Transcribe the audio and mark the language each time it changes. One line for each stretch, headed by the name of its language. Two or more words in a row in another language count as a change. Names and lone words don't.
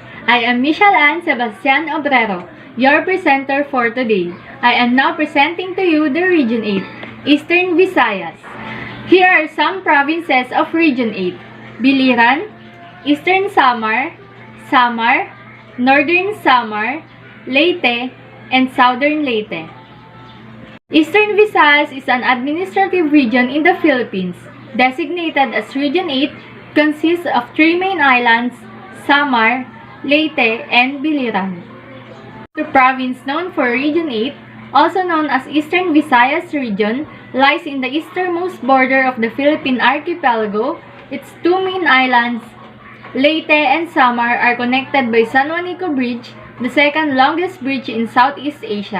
English: I am Michelle Ann Sebastian Obrero, your presenter for today. I am now presenting to you the Region 8, Eastern Visayas. Here are some provinces of Region 8: Biliran, Eastern Samar, Samar, Northern Samar, Leyte, and Southern Leyte. Eastern Visayas is an administrative region in the Philippines, designated as Region 8, consists of three main islands: Samar, Leyte, and Biliran. The province known for Region 8, also known as Eastern Visayas Region, lies in the easternmost border of the Philippine archipelago. Its two main islands, Leyte and Samar, are connected by San Juanico Bridge, the second longest bridge in Southeast Asia.